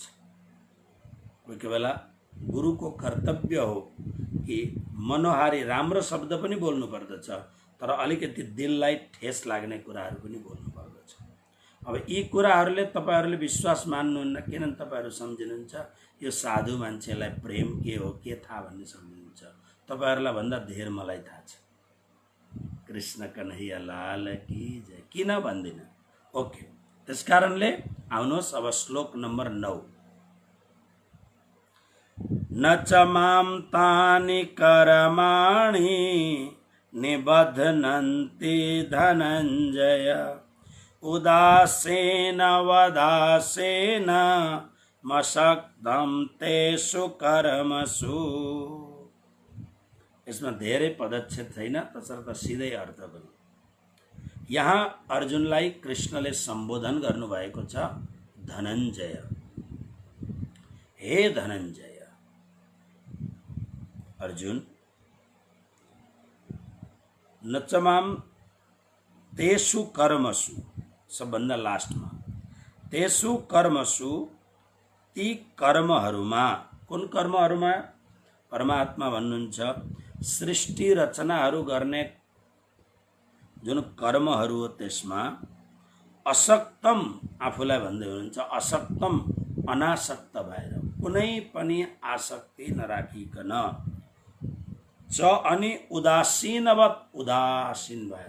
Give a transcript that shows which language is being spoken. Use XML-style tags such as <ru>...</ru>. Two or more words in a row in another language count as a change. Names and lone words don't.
<ne>कोही कोही बेला गुरुको कर्तव्य हो कि मनोहारी राम्रो शब्द पनि बोल्नु पर्दछ, तर अलिकति दिललाई ठेस लाग्ने कुराहरू पनि बोल्नु पर्दछ। अब यी कुराहरूले तपाईँहरूले विश्वास मान्नुहुन्न, किनभने तपाईँहरू सम्झिनुहुन्छ यो साधु मान्छेलाई प्रेम के हो के थाहा भन्ने सम्झिनुहुन्छ। तपाईँहरूलाई भन्दा धेर मलाई थाहा छ।</ne> <hi>कृष्ण कन्हैया लाल की जय।</hi> <ne>किन भन्दिनँ? ओके, त्यस कारणले आउनुहोस् अब श्लोक नम्बर 9।</ne> <sa>न च मां तानि कर्माणि निबध्नन्ति धनञ्जय उदासेन वदासेन मशक्तं तेषु कर्मसु।</sa> <ne>यसमा धेरै पदच्छेद छैन, तसर्थ सिधै अर्थ गरौँ। यहाँ अर्जुनलाई कृष्णले सम्बोधन गर्नुभएको छ, धनञ्जय, हे धनञ्जय।</ne> <sa>अर्जुन, नचमाम तेषु कर्मसु,</sa> <ne>सबभन्दा लास्टमा</ne> <sa>तेषु कर्मसु,</sa> <ne>ती कर्महरूमा। कुन कर्महरूमा? परमात्मा भन्नुहुन्छ सृष्टि रचनाहरू गर्ने जुन कर्महरू हो त्यसमा असक्तम, आफूलाई भन्दै हुनुहुन्छ असक्तम, अनासक्त भएर, कुनै पनि आसक्ति नराखिकन, च अनि उदासीनवत, उदासीन भएर।</ne>